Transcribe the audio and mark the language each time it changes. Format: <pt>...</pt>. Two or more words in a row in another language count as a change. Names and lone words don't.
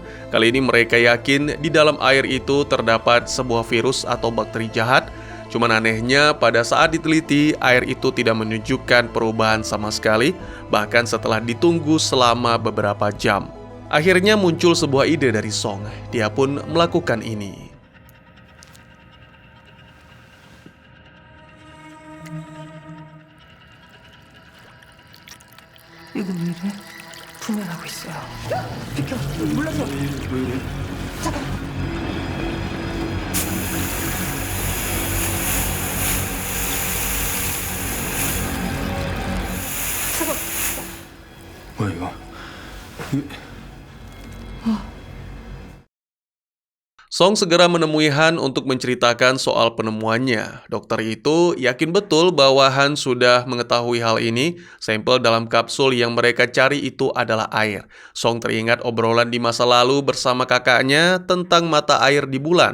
<id>Kali ini mereka yakin di dalam air itu terdapat sebuah virus atau bakteri jahat. Cuman anehnya, pada saat diteliti, air itu tidak menunjukkan perubahan sama sekali, bahkan setelah ditunggu selama beberapa jam. Akhirnya muncul sebuah ide dari Song. Dia pun melakukan ini.</id> <ko>이거 왜 이래? 분열하고 있어요. 비켜! 몰랐어! 왜 이래? 잠깐! 뭐야 이거?</ko> <id>Song segera menemui Han untuk menceritakan soal penemuannya. Dokter itu yakin betul bahwa Han sudah mengetahui hal ini. Sampel dalam kapsul yang mereka cari itu adalah air. Song teringat obrolan di masa lalu bersama kakaknya tentang mata air di bulan.</id>